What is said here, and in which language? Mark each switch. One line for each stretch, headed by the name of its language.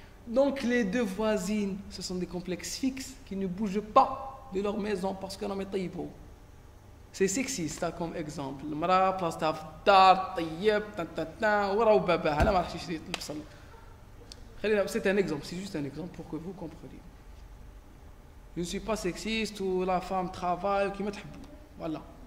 French: Donc les deux voisines, ce sont des complexes fixes qui ne bougent pas de leur maison parce que l'homme est taïbo. C'est sexiste comme exemple.
Arabic: المرأة بلاصتها في الدار طيب وراو باباها لا ما راحش يشري البصل.
French: C'est un exemple, c'est juste un exemple pour que vous compreniez. Je ne suis pas sexiste ou la femme travaille qui me تحبوا. Voilà.